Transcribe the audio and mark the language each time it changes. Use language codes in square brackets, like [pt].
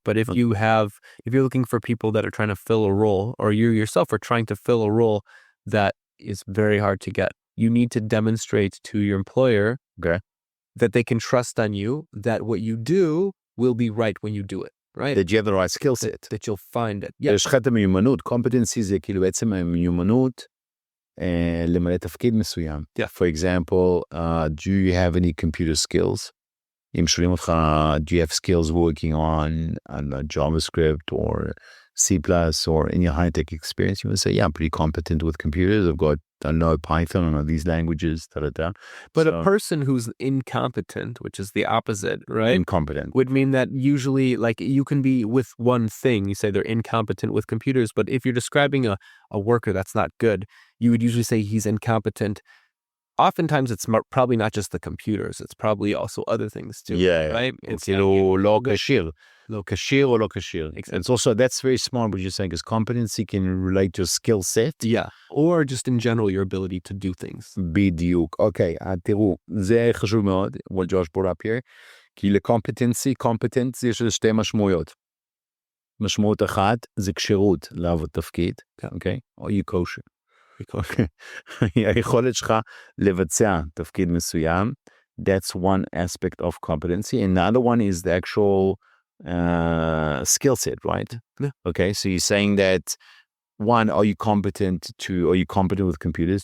[en] But if you're looking for people that are trying to fill a role, or you yourself are trying to fill a role that is very hard to get, you need to demonstrate to your employer that they can trust on you, that what you do will be right when you do it, right? That you have the right skill set. That you'll find it. [he] יש לך את המיומנות. competency זה כאילו בעצם המיומנות למלא תפקיד מסוים. [en] For example, do you have any computer skills? [he] אם שואלים אותך, [en] do you have skills working on JavaScript or C++ or any high-tech experience? You would say, yeah, I'm pretty competent with computers. I know Python, I know these languages, But a person who's incompetent, which is the opposite, right? Incompetent. Would mean that usually, like, you can be with one thing. You say they're incompetent with computers, but if you're describing a worker that's not good, you would usually say he's incompetent. Oftentimes, it's probably not just the computers. It's probably also other things too, right? It's [he] לא כשיר. לא כשיר או לא כשיר. [en] It's also, that's very smart what you're saying, because competency can relate to skill set. Yeah. Or just in general, your ability to do things. [he] בדיוק. אוקיי, תראו, זה חשוב מאוד, [en] what Josh brought up here, [he] כי לקומפטנסי, competence, יש לזה שתי משמעויות. משמעות אחת, זה כשירות לעבוד תפקיד, אוקיי? או you kosher. היכולת שלך לבצע תפקיד מסוים, [en] that's one aspect of competency. Another one is the actual skill set, right? Yeah. Okay, so you're saying that, one, are you competent with computers?